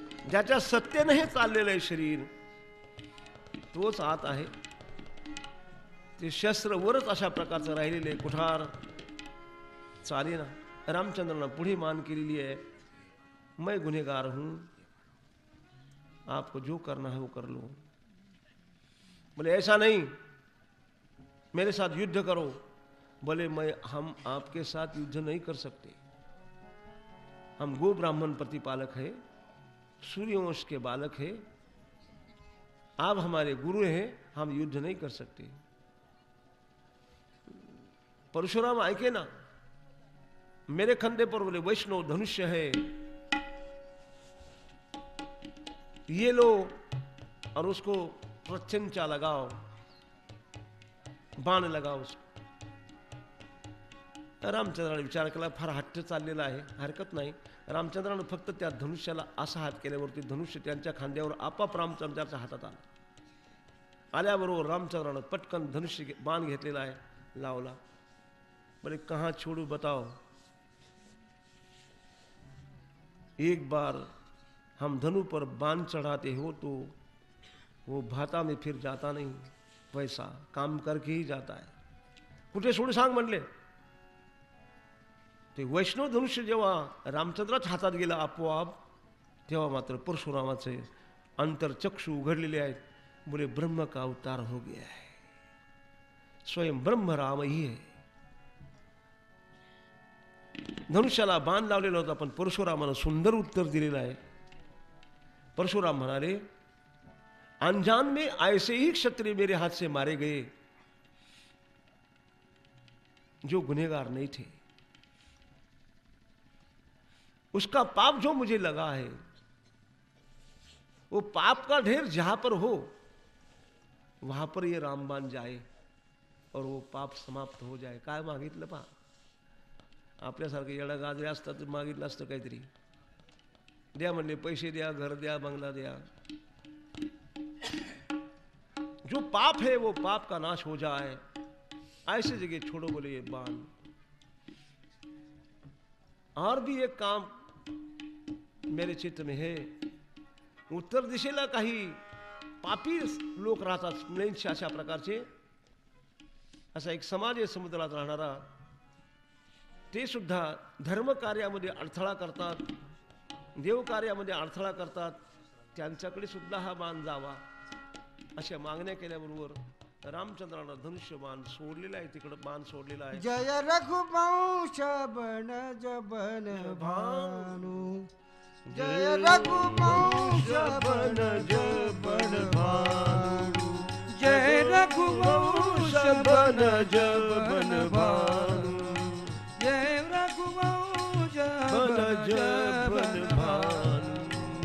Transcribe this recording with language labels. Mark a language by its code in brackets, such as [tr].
[mr] ज्याच्या सत्तेने हे चाललेलं आहे शरीर तोच आत आहे. ते शस्त्र वरच अशा प्रकारचं राहिलेलं आहे. कुठार चालेना. रामचंद्रांना पुढे मान केलेली आहे. [hi] मैं गुनहगार हूं, आपको जो करना है वो कर लो. बोले ऐसा नहीं, मेरे साथ युद्ध करो. बोले हम आपके साथ युद्ध नहीं कर सकते. हम गो ब्राह्मण प्रतिपालक है, सूर्यवंश के बालक है, आप हमारे गुरु हैं, हम युद्ध नहीं कर सकते. परशुराम [mr] ऐके ना, [hi] मेरे कंधे पर बोले वैष्णव धनुष्य है, ये लो और उसको प्रत्यंचा लगाओ. बाण लगाओ उसको. [mr] रामचंद्राने विचार केला, फार हट्ट चाललेला आहे, हरकत नाही. रामचंद्रानं फक्त त्या धनुष्याला असा हात केल्यावरती धनुष्य त्यांच्या खांद्यावर आपाप रामचंद्राच्या हातात आलं. आल्याबरोबर रामचंद्रानं पटकन धनुष्य बाण घेतलेला आहे, लावला. [hi] बोले कहाँ छोड़ू बताओ. एक बार हम धनु पर बाण चढ़ाते हो तो वो भाता में फिर जाता नहीं, वैसा काम करके ही जाता है. [mr] कुठे सोडू सांग म्हणले. ते वैष्णव धनुष्य जेव्हा रामचंद्राच्या हातात गेला आपोआप, तेव्हा मात्र परशुरामाचे अंतरचक्षु उघडलेले आहेत. [hi] बोले ब्रह्म का अवतार हो गया है, स्वयं ब्रह्म राम ही है. [mr] धनुष्याला बाण लावलेला होता, पण परशुरामानं सुंदर उत्तर दिलेलं आहे. [hi] परशुराम म्हणाले, अनजान में ऐसे ही क्षत्रिय मेरे हाथ से मारे गए जो गुनहगार नहीं थे. उसका पाप जो मुझे लगा है, वो पाप का ढेर जहां पर हो वहां पर ये रामबाण जाए और वो पाप समाप्त हो जाए. [mr] काय मागितलं पहा. आपल्यासारखं येडा गाजरे असतात तर मागितलं असतं काहीतरी. द्या म्हणले, पैसे द्या, घर द्या, बंगला द्या. [hi] जो पाप है वो पाप का नाश हो जाए, ऐसे जगह छोड़ो बोले ये बाण. और भी एक काम मेरे चित्त में है. [mr] उत्तर दिशेला काही पापी लोक राहतात, नाही अशा प्रकारचे. असा एक समाज आहे समुद्रात राहणारा, ते सुद्धा धर्म कार्यामध्ये अडथळा करतात, देव कार्यामध्ये अडथळा करतात. त्यांच्याकडे सुद्धा हा बाण जावा अशा मागण्या केल्याबरोबर रामचंद्रानं धनुष्य बाण सोडलेला आहे, तिकडं बाण सोडलेला आहे. [hi] जय रघुवंश बन जबन भानु, जय रघुवंश बन जबन भानु, जय रघुवंश बन जबन भानु, जय रघुवंश बन जबन भानु.